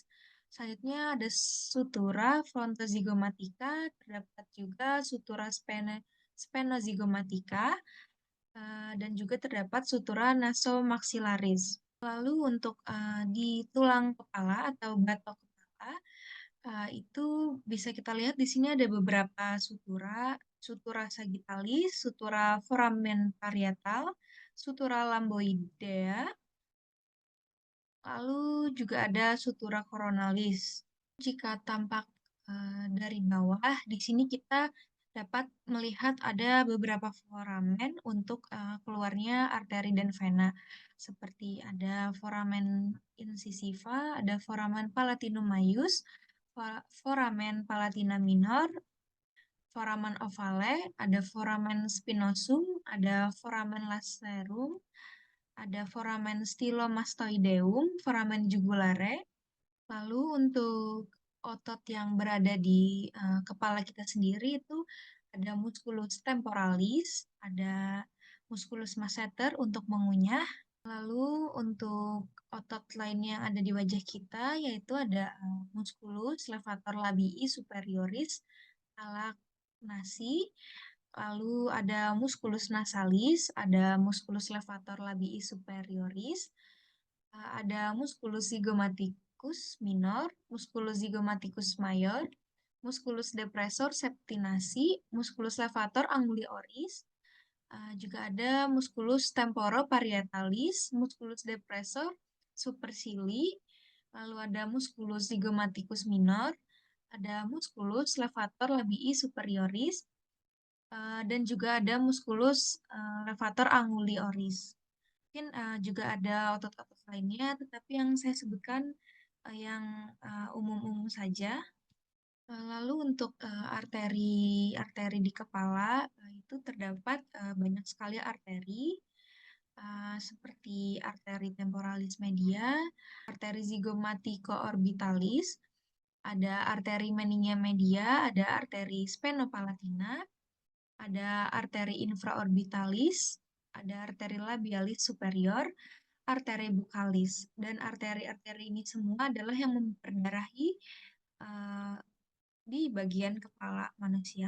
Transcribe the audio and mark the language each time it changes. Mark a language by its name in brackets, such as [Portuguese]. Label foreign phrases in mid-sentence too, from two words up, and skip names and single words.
[Indonesian] Selanjutnya ada sutura frontozygomatica, terdapat juga sutura sphenozygomatica, dan juga terdapat sutura nasomaxillaris. Lalu untuk di tulang kepala atau batok kepala, itu bisa kita lihat di sini ada beberapa sutura, sutura sagittalis, sutura foramen parietal, sutura lamboidea, lalu juga ada sutura coronalis. Jika tampak dari bawah, di sini kita dapat melihat ada beberapa foramen untuk keluarnya arteri dan vena. Seperti ada foramen incisiva, ada foramen palatinum maius, foramen palatina minor, foramen ovale, ada foramen spinosum, ada foramen lacerum, ada foramen stylomastoideum, foramen jugulare. Lalu untuk otot yang berada di kepala kita sendiri itu ada musculus temporalis, ada musculus masseter untuk mengunyah. Lalu untuk otot lainnya yang ada di wajah kita yaitu ada musculus levator labii superioris, nasi, lalu ada musculus nasalis, ada musculus levator labii superioris, ada musculus zygomaticus minor, musculus zygomaticus major, musculus depressor septinasi, musculus levator anguli oris, juga ada musculus temporoparietalis, musculus depressor supercili, lalu ada musculus zygomaticus minor, ada musculus levator labii superioris, dan juga ada musculus levator anguli oris. Mungkin juga ada otot-otot lainnya, tetapi yang saya sebutkan yang umum-umum saja. Lalu untuk arteri di kepala itu terdapat banyak sekali arteri seperti arteri temporalis media, arteri zygomatico-orbitalis, ada arteri meningia media, ada arteri spenopalatina, ada arteri infraorbitalis, ada arteri labialis superior, arteri bukalis, dan arteri-arteri ini semua adalah yang memperdarahi di bagian kepala manusia.